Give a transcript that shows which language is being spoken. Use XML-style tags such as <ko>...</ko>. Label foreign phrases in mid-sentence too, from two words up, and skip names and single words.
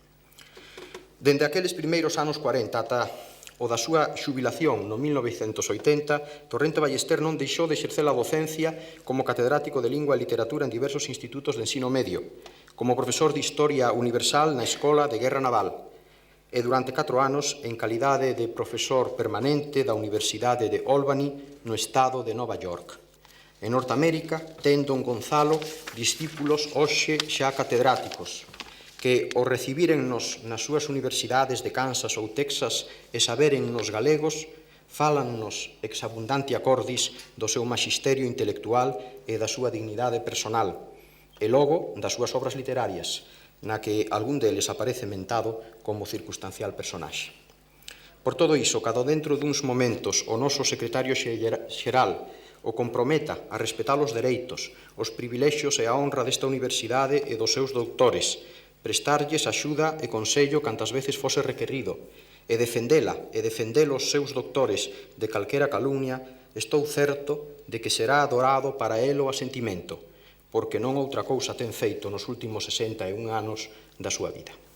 <gl>Dende aqueles primeiros anos 40 ata o da súa xubilación no 1980, Torrente Ballester non deixou de exercer a docencia como catedrático de Lingua e Literatura en diversos institutos de ensino medio, como profesor de Historia Universal na Escola de Guerra Naval, e durante 4 anos en calidade de profesor permanente da Universidade de Albany no estado de Nova York. En Norteamérica, ten don Gonzalo discípulos hoxe xa catedráticos, que o recibirennos nas súas universidades de Kansas ou Texas e saberennos galegos, fálannos</gl> <la>ex abundantia cordis</la> <gl>do seu maxisterio intelectual e da súa dignidade personal, e logo das súas obras literarias, na que algún deles aparece mentado como circunstancial personaxe. Por todo iso, cada dentro duns momentos o noso secretario xeral o comprometa a respetar os dereitos, os privilexios e a honra desta universidade e dos seus doutores, prestarlles axuda e consello cantas veces fose requerido, e defendela e defender os seus doutores de calquera calumnia, estou certo de que será adorado para elo asentimento, porque non outra cousa ten feito nos últimos 61 anos da súa vida.</gl>